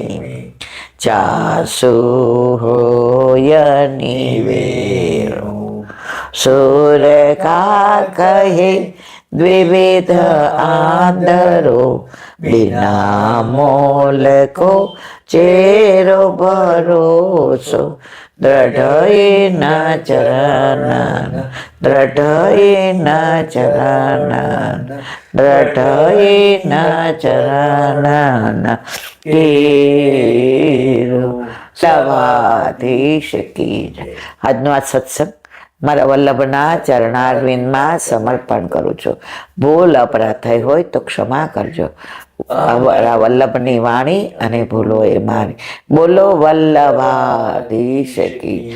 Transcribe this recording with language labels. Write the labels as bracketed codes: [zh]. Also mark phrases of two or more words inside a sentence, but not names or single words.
[bra] चासु होय निवेरो सुर का कहे द्विविध आंधरो बिना मोल को चेरो भरोसो दृढ़ईन चरण दृढ़ईन चरण दृढ़ईन चरण केरो [hi] सवाधीश की जय. [gu] આજનો આ સત્સંગ મારા વલ્લભના ચરણારવિંદમાં સમર્પણ કરું છું. ભૂલ અપરાધ થઈ હોય તો ક્ષમા કરજો. મારા વલ્લભની વાણી અને ભૂલો એ મારી. બોલો વલ્લભાધીશ કી.